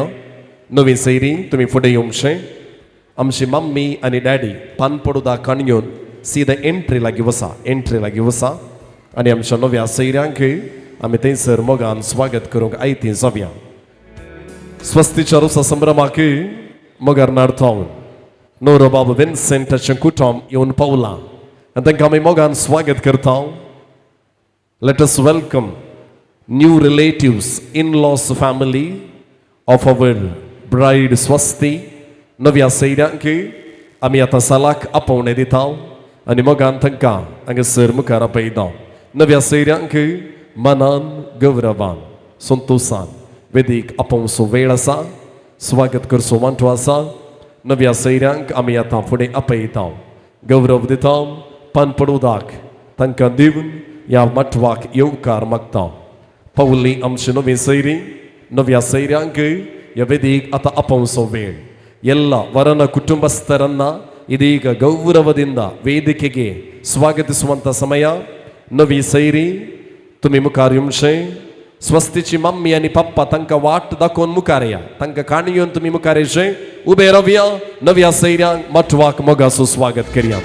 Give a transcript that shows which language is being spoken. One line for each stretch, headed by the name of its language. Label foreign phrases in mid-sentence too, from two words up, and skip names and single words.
Konkani: नवी सैरी तुमी फुडें येवंकशें. आमची मम्मी आनी डॅडी पानपडुदा काणयोन सीदा एंट्री लागीं वसा, एंट्री लागीं वसा. आणि आमच्या नव्या सैऱ्यांक आमी थंयसर मोगान स्वागत करूंक आयती जावया. स्वस्तीच्या रोसा संभ्रमाक मोगार नाडतावन नवरो बाबा विन्सेंटाचें कुटुंब येवन पावलां आनी तांकां आमी मोगान स्वागत करता.
English: Let us welcome new relatives, in-laws family of our bride Swasti.
Konkani: नव्या सैऱ्यांक आमी आतां सालाक आपोवणें दिता आनी मोगान तांकां हांगासर मुखार आपयता. नव्या सैऱ्यांक मनान गौरवान संतोषान वेदीक आपोवचो वेळ आसा, स्वागत करचो वांटो आसा. नव्या सैऱ्यांक आमी आतां फुडें आपयता, गौरव दिता, पानपड उदक तांकां दिवन ह्या मटवाक येवकार मागता. पावली आमची नवी सैरी. नव्या सैऱ्यांक ह्या वेदीक आतां आपोवचो वेळ.
Kannada: ಎಲ್ಲ ವರನ ಕುಟುಂಬಸ್ಥರನ್ನ ಇದೀಗ ಗೌರವದಿಂದ ವೇದಿಕೆಗೆ ಸ್ವಾಗತಿಸುವಂತ ಸಮಯ.
Konkani: नवी सैरी तुम्ही मुखार येवचे. स्वस्तीची मम्मी आणि पप्पा तांकां वाट दाखोवन मुखार या, तांकां काणयोन तुम्ही मुखार येवचे. उबे रावया. नव्या सैऱ्यांक मटवाक मोगाचो स्वागत करया.